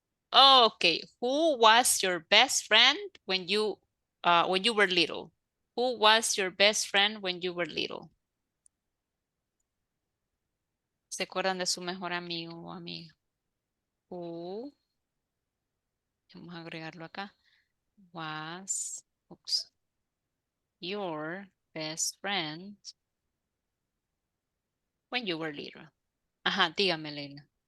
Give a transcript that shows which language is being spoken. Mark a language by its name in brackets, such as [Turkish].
[English] Okay, who was your best friend when you were little? Who was your best friend when you were little? [Spanish] ¿Se acuerdan de su mejor amigo o amiga? [English] Who, [Spanish] vamos a agregarlo acá, [English] was, oops, your best friend when you were little? [Spanish] Ajá, dígame, Leila.